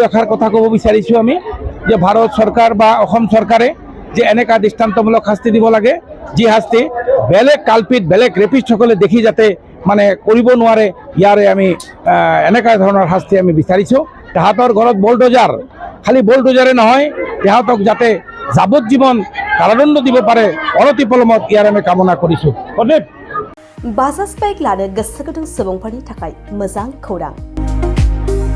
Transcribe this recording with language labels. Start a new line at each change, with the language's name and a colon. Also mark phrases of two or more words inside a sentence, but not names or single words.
Assamese: এষাৰ কথা ক'ব বিচাৰিছোঁ আমি যে ভাৰত চৰকাৰ বা অসম চৰকাৰে যে এনেকা দৃষ্টান্তমূলক শাস্তি দিব লাগে যি শাস্তি বেলেগ কালপিত বেলেগ ৰেপিষ্টসকলে দেখি যাতে মানে কৰিব নোৱাৰে ইয়াৰে আমি এনেকা ধৰণৰ শাস্তি আমি বিচাৰিছোঁ তাহাঁতৰ ঘৰত বুলডোজাৰ খালি বুলডোজাৰে নহয় তাহাঁতক যাতে যাৱজ্জীৱন কাৰাদণ্ড দিব পাৰে অনতি পলমত ইয়াৰ আমি কামনা কৰিছোঁ
Bodo: बाजाज बाइक लानो गोसो गुदुं सुबुंफोरनि थाखाय मोजां खौरां